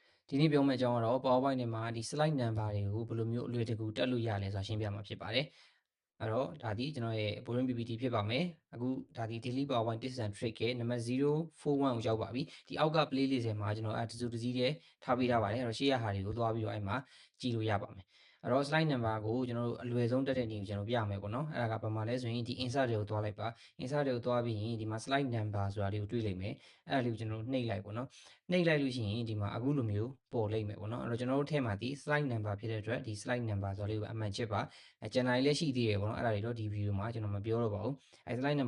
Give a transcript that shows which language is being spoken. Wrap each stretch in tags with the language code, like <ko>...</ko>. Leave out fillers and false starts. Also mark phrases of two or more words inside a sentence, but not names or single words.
<my>ဒီနေ့ပြောမယ့်အကြောင်းကတော့ PowerPoint ထဲမှာဒီ</my> <en>slide number</en> <my>တွေကိုဘယ်လိုမျိုးအလွယ်တကူတက်လို့ရလဲဆိုတာရှင်းပြမှာဖြစ်ပါတယ်။အဲ့တော့ဒါဒီကျွန်တော်ရဲ့</my> <en>boring PPT</en> <my>ဖြစ်ပါမယ်။အခုဒါဒီ</my> <en>daily PowerPoint tips and trick</en> <my>ရဲ့နံပါတ်041ကိုရောက်ပါပြီ။ဒီအောက်က playlist ထဲမှာကျွန်တော်တစုတစည်းတဲ့ထားပေးထားပါတယ်။အဲ့တော့ရှေ့ရဟာတွေကိုသွားပြီးတော့အဲ့မှာကြည့်လို့ရပါမယ်။အဲ့တော့</my> <en>slide number</en> <my>ကိုကျွန်တော်တို့အလွယ်ဆုံးတက်တဲ့နည်းကိုကျွန်တော်ပြရမယ်ပေါ့နော်။အဲ့ဒါကဘာမှလဲဆိုရင်ဒီ insert တွေကိုသွားလိုက်ပါ။ insert တွေကိုသွားပြီးရင်ဒီမှာ</my> <en>slide number</en> <my>ဆိုတာလေးကိုတွေ့လိမ့်မယ်။အဲ့ဒါလေးကိုကျွန်တော်တို့နှိပ်လိုက်ပေါ့နော်။နှိပ်လိုက်လို့ရှိရင်ဒီမှာအခုလိုမျိုးပေါ်လိမ့်မယ်ပေါ့နော်။အဲ့တော့ကျွန်တော်တို့ထဲမှာဒီ</my> <en>slide number</en> <my>ဖြစ်တဲ့အတွက်ဒီ</my> <en>slide number</en> <my>ဆိုတာလေးကိုအမှန်ချစ်ပါ။ကျန်တာတွေလည်းရှိသေးတယ်ပေါ့နော်။အဲ့ဒါတွေတော့ဒီ video မှာကျွန်တော်မပြောတော့ပါဘူး။အဲ့ slide</my>